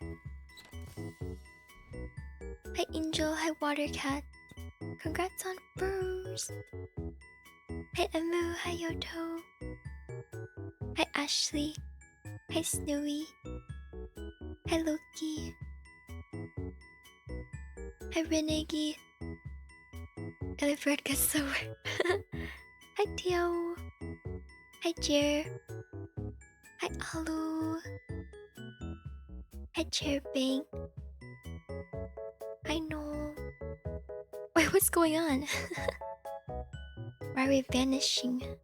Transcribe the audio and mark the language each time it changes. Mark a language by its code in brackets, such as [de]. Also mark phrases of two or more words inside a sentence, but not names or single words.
[en] Hi, Angel. Hi, Watercat. Congrats on first. Hi, Emu. Hi, Yoto. Hi, Ashley. Hi, Snowy. Hi, Loki. Hi, Renegi. Elifred gets so Hi, Tio. Hi, Jer. Hi, Alu. Hi, Chairbang. I know. Wait, what's going on? Why are we vanishing?